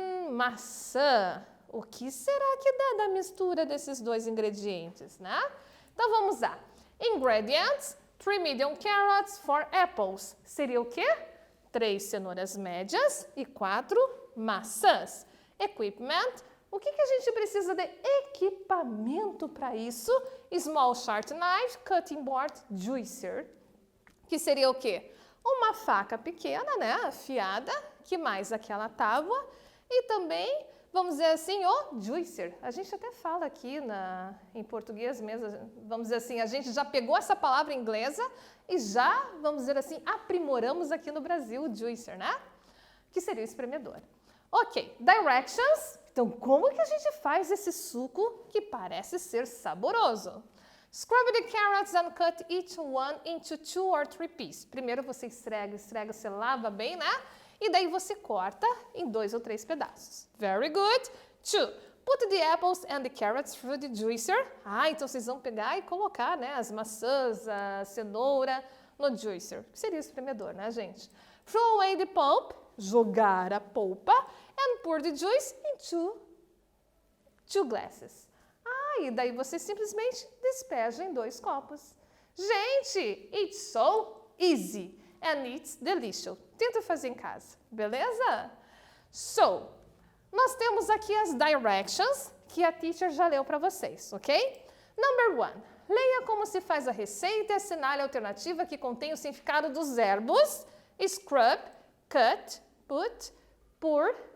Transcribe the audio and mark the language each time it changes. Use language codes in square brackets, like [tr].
[pt] Maçã. O que será que dá da mistura desses dois ingredientes, né? Então, vamos lá. [en] Ingredients, 3 medium carrots, 4 apples. [pt] Seria o quê? 3 cenouras médias e 4 maçãs. Equipment, o que a gente precisa de equipamento para isso? [en] Small sharp knife, cutting board, juicer. [pt] Que seria o quê? Uma faca pequena, né, afiada, que mais aquela tábua, e também, vamos dizer assim, o juicer. A gente até fala aqui em português mesmo, vamos dizer assim, a gente já pegou essa palavra inglesa e já, vamos dizer assim, aprimoramos aqui no Brasil o juicer, né? Que seria o espremedor. Ok, directions. Então, como que a gente faz esse suco que parece ser saboroso? [en] Scrub the carrots and cut each one into 2 or 3 pieces. [pt] Primeiro você esfrega, você lava bem, né? E daí você corta em 2 ou 3 pedaços. [en] Very good. 2. Put the apples and the carrots through the juicer. [pt] Ah, então vocês vão pegar e colocar, né, as maçãs, a cenoura no juicer. Que seria o espremedor, né, gente? [en] Throw away the pulp. [pt] Jogar a polpa. [en] And pour the juice into 2 glasses. [pt] Ah, e daí você simplesmente despeja em 2 copos. Gente, [en] it's so easy and it's delicious. [pt] Tenta fazer em casa, beleza? So, nós temos aqui as directions que a teacher já leu para vocês, ok? Number 1. Leia como se faz a receita e assinale a alternativa que contém o significado dos verbos scrub, cut, put, pour,